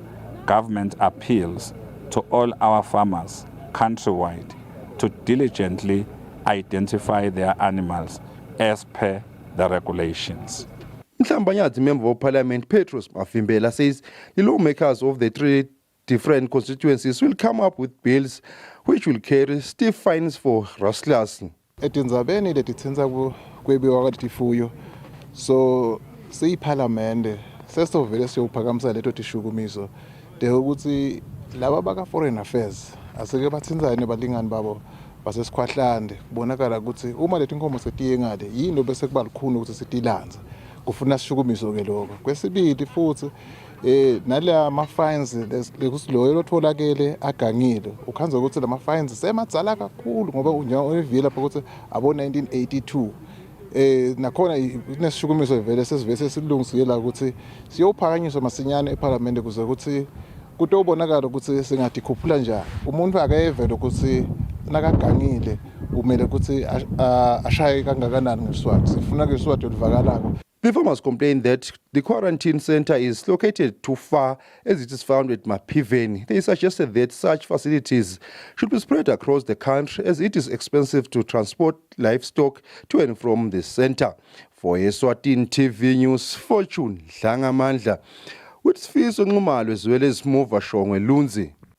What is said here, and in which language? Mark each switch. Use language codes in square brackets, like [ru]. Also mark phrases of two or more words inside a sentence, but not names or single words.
[en] Government appeals to all our farmers countrywide to diligently identify their animals as per the regulations. Mhlambanyati Member of Parliament Petros Mafimbela says the lawmakers of the three different constituencies will come up with bills which will carry stiff fines for rustlers. [ss] Etindzabeni letitsenza kwebiwa kwetifuyo so siyiphalamende sesovele siyophakamisa leto tishukumiso de ukuthi laba baka [en] foreign affairs [ss] aseke batsinzane balingani babo basesikhwahlande kubonakala ukuthi uma leti nkomo setiye ngale yini bese kuba likhuni ukuthi sitilanza kufuna sishukumiso ke lokho kwesibili futhi nala ma fines lekusiloyo lotholakele agangile ukhanza ukuthi lama fines semadzala kakhulu ngoba uyivila lapha ukuthi abo 1982 nakhona inesishukumiso vele sesivese silungisela ukuthi siyophakanyiswa masinyane eParliament kuze ukuthi kutobonakala ukuthi singathi khuphula njani umuntu akayevela ukuthi nakagangile kumele ukuthi ashaye kangakanani ngeSwati sifuna ke iSwati olivakalako. [en] The farmers complain that the quarantine center is located too far as it is found at Mapiveni. They suggested that such facilities should be spread across the country as it is expensive to transport livestock to and from the center. For Eswatini TV News, Fortune Dlangamandla, with Sifiso Nxumalo as well as Mova Shongwe Lunzi.